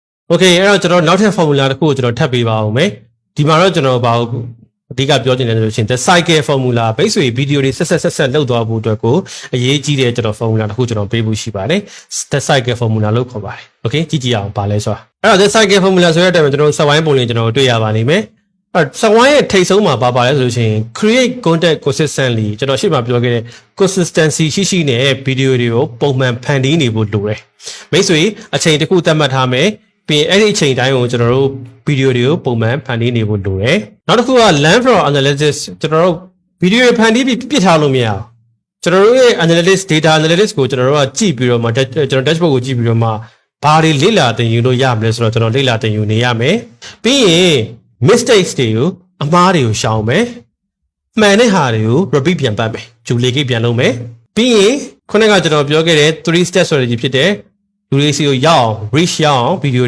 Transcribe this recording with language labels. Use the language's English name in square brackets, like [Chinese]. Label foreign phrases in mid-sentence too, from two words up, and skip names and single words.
[Burmese] Okay အဲ့တော့ကျွန်တော်နောက်ထပ် formula တစ်ခုကိုကျွန်တော်ထပ်ပေးပါဦးမယ်ဒီမှာတော့ကျွန်တော်ဘာလို့အဓိကပြောချင်တယ်ဆိုလို့ရှိရင် [English] the cycle formula [Burmese] ဘိတ်ဆွေဗီဒီယိုတွေဆက်လောက်သွားဖို့အတွက်ကိုအရေးကြီးတဲ့ကျွန်တော် formula တစ်ခုကျွန်တော်ပေး ဖို့ရှိပါတယ် [English] the cycle formula [Burmese] လို့ခေါ်ပါတယ် okay ကြည့်ကြည့်အောင်ပါလဲဆိုတာအဲ့တော့ [English] the cycle formula [Burmese] ဆိုတဲ့အတိုင်းကျွန်တော်စက်ဝိုင်းပုံလေးကျွန်တော်တွေ့ရပါလိမ့်မယ်အဲ့စက်ဝိုင်းရဲ့ထိပ်ဆုံး မှာပါလဲဆိုလို့ရှိရင် [English] create content consistently [Burmese] ကျွန်တော်ရှေ့မှာပြောခဲ့တဲ့ consistency ရှိနဲ့ဗီဒီယိုတွေကိုပုံမှန်ဖန်တီးနေဖို့လိုတယ်မိတ်ဆွေ အချိန်တစ်ခုသတ်မှတ်ထားမယ်ပြီးအဲ့ဒီအချိန်တိုင်းကိုကျွန်တော်တို့ဗီဒီယိုတွေကိုပုံမှန်ဖန်တီးနေဖို့လိုတယ်နောက်တစ်ခုက [English] learn from analysis [Burmese] ကျွန်တော်တို့ဗီဒီယိုဖန်တီးပြီးပြစ်ထားလို့မရအောင်ကျွန်တော်တို့ရဲ့ [English] analytics data analytics [Burmese] ကိုကျွန်တော်တို့ကကြည့်ပြီးတော့မှကျွန်တော် dashboard ကိုကြည့်ပြီးတော့မှဘာတွေလေ့လာသင်ယူလို့ရမလဲဆိုတော့ကျွန်တော်လေ့လာသင်ယူနေရမယ်ပြီးရင် mistakes တွေကိုအမှားတွေကိုရှောင်မယ် မှန်တဲ့ဟာတွေကို repeat ပြန်ပတ်မယ် duplicate ပြန်လုပ်မယ်ပြီးရင်ခုနကကျွန်တော်ပြောခဲ့တဲ့ 3 [English] step strategy [Burmese] ဖြစ်တဲ့လူတွေစီကိုရောက်အောင် reach ရောက်အောင်ဗီဒီယို